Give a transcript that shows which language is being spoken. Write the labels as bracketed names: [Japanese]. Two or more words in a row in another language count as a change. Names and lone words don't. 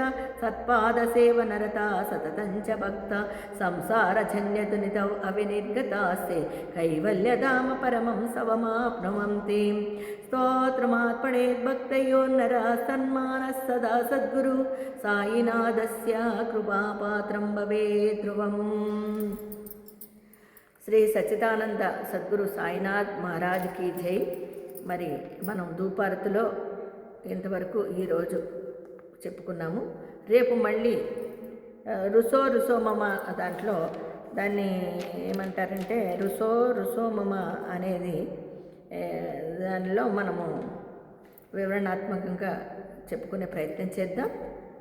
[Sanskrit] सत्पादसेवनरता सततञ्च भक्ता संसारजन्यदुनितौ अविनिर्गतास्ते कैवल्यधाम परमं सवमाप्नुवन्ति स्तोत्रमात्मनेत् भक्तयोर्नरः सन्मानः सदा सद्गुरु साईनाथस्य कृपापात्रं भवेत् ध्रुवम् [Hindi] श्री सच्चिदानंद सद्गुरु साईनाथ महाराज की जय. [Telugu] మరి మనం ధూపారతిలో ఇంతవరకు ఈరోజు చెప్పుకున్నాము. రేపు మళ్ళీ రుసో మమ దాంట్లో దాన్ని ఏమంటారంటే రుసో మమ అనేది దానిలో మనము వివరణాత్మకంగా చెప్పుకునే ప్రయత్నం చేద్దాం.